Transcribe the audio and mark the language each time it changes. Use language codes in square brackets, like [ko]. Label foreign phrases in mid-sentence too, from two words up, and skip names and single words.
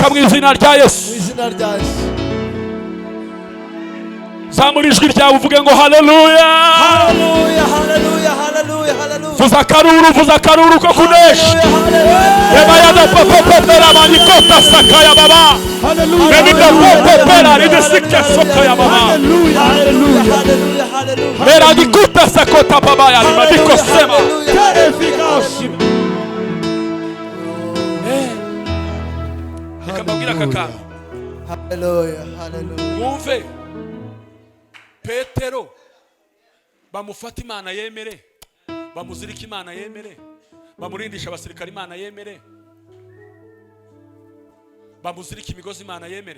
[rw] Bohoka mu izina rya Yesu. zamura ijwi ryawe uvuge ngo haleluya. Hallelujah, hallelujah, hallelujah, hallelujah. vuza akaruru ko kunesha. Eba ya da popopera manikota sakaya baba. Benita popopera ridisike sokaya baba. Hallelujah, hallelujah, hallelujah. Era dikuta sakota baba ya madiko sema. Nikababwira kaka. Hallelujah, hallelujah. Mwumve Petero bamufata Imana yemere, bamuzirika Imana yemere, bamurindisha abasirikare Imana yemere, bamuzirika imigozi Imana yemere.